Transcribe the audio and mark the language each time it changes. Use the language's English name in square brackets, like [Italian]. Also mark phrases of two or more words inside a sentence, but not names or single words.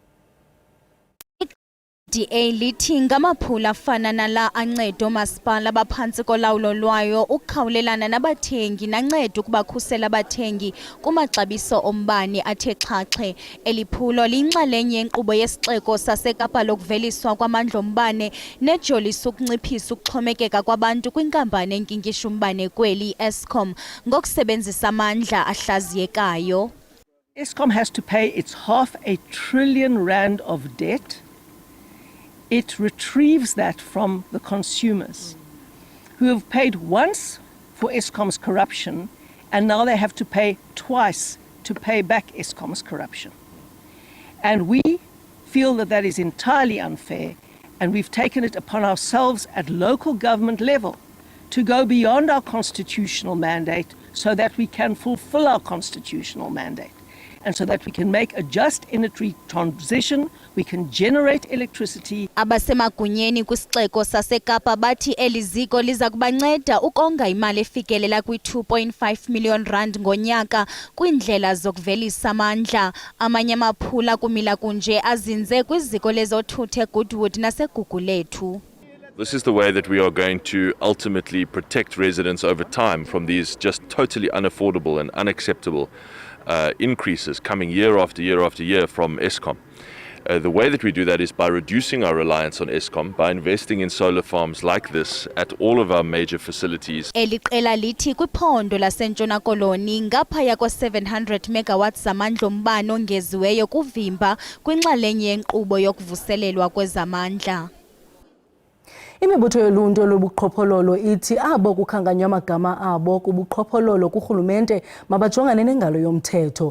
[Xhosa] DA lithi ngamaphula afana nala anceda oomasipala abaphantsi kolawulo lwayo ukukhawulelana nabathengi nanceda ukubakhusela abathengi kumaxabiso ombane athe xhaxhe. Eli phulo liyinxalenye yenkqubo yesixeko saseKapa lokuveliswa kwamandla ombane nejolisa ukunciphisa ukuxhomekeka kwabantu kwinkampani enkinkisha umbane kweli Eskom ngokusebenzisa amandla ahlaziyekayo. [English] Eskom has to pay its R500 billion of debt. It retrieves that from the consumers who have paid once for Eskom's corruption and now they have to pay twice to pay back Eskom's corruption. And we feel that that is entirely unfair, and we've taken it upon ourselves at local government level to go beyond our constitutional mandate so that we can fulfill our constitutional mandate. And so that we can make a just energy transition, we can generate electricity. [Xhosa] Abasemagunyeni kwisixeko saseKapa bathi eliziko liza kubanceda ukonga imali efikelela kwi-2.5 million rand ngonyaka kwindlela zokuvelisa amandla. Amanye amaphula kumila kunje azinze kwiziko lezothutho Goodwood naseGugulethu. [English] This is the way that we are going to ultimately protect residents over time from these just totally unaffordable and unacceptable increases coming year after year after year from Eskom. The way that we do that is by reducing our reliance on Eskom, by investing in solar farms like this at all of our major facilities. [Xhosa] Eliqela lithi kwiphondo laseNtshona Koloni ngaphaya kwa-700 megawatts zamandla ombane ongeziweyo kuvimba kwinxalenye yenkqubo yokuvuselelwa kwezamandla. Imibutho yoluntu lobuqhophololo ithi abo kukhankanywa amagama abo kubuqhophololo kurhulumente mabajongane nengalo yomthetho.